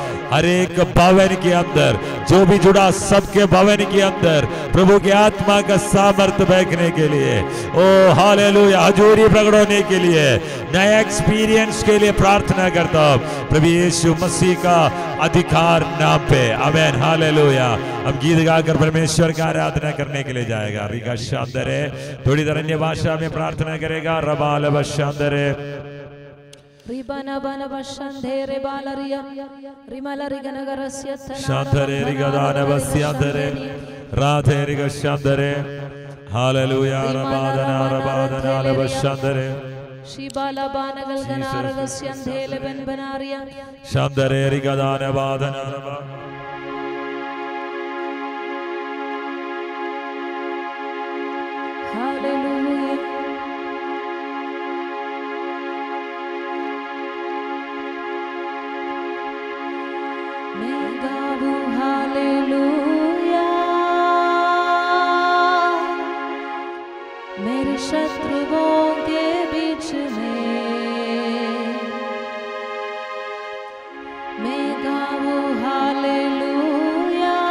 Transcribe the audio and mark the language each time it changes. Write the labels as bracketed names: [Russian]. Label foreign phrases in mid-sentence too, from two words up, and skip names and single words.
[Hindi] हर एक भवन के अंदर जो भी जुड़ा सबके भवन के अंदर प्रभु की आत्मा का सामर्थ्य बहने के लिए ओ हालेलुया हजूरी प्रकट होने के लिए नया एक्सपीरियंस के लिए प्रार्थना करता हूँ प्रभु यीशु मसीह का अधिकार नाम पे आमेन हालेलुया। अब गीत गाकर परमेश्वर का आराधना करने के लिए जाएगा। रिका शांदर है थोड़ी देर अन्य भाषा में प्रार्थना करेगा। रबाल बशांदर रिबाना बाना बशंधे रे बालरिया रिमाला रिगनगरस्य शांतरे रिगदाना बस्यांतरे राधे रिगशांतरे हालेलुया रबादना रबादना लबशांतरे शिबाला बाना गलगनारगस्यंधे लेबन बनारिया शांतरे रिगदाना बादना रबा हालेलुया। मेरे शत्रुओं के बीच में मैं गाऊं हालेलुया।